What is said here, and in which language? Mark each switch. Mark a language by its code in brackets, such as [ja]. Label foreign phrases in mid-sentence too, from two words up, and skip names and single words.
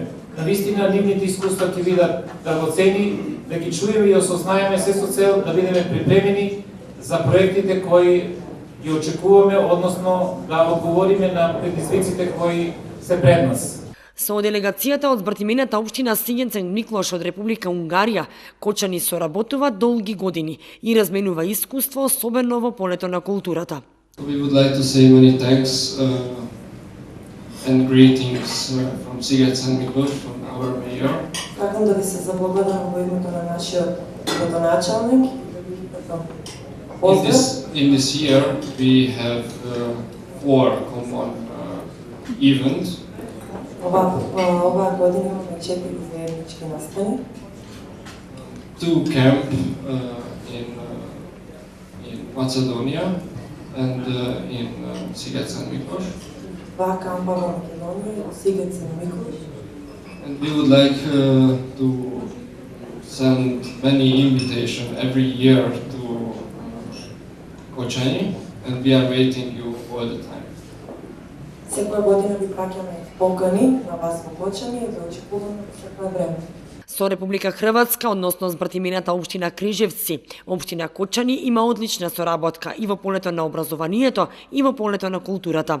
[mk] Навистина нивните искуства ќе бидат драгоцени, да ги чуеме и осознаеме се со цел да бидеме припремени за проектите кои ги очекуваме, односно да одговориме на предизвиците кои се пред нас. Со делегацијата од збртимената општина Сињенцен Миклош од Република Унгарија, Кочани соработува долги години и разменува искуство, особено во полето на културата. [en] We would like to say many thanks and greetings from Sigecen Mikloš, from our mayor. [mk] Сакам да ви се заблагодарам во името на нашиот градоначалник. [en] In this year we have 4 common events. [mk] Оваа година имаме 4 заеднички настани. [en] 2 camp in Macedonia and in Sigecen Mikloš. [mk] 2 кампа во Македонија и Сигецен Миклош. [en] And we would like to send many invitations every year to Kočani, and we are waiting you all the time. [mk] Секоја година ви праќаме покани на вас во Кочани и да очекуваме секое време. Со Република Хрватска, односно збртимената општина Крижевци, општина Кочани има одлична соработка и во полето на образованието и во полето на културата.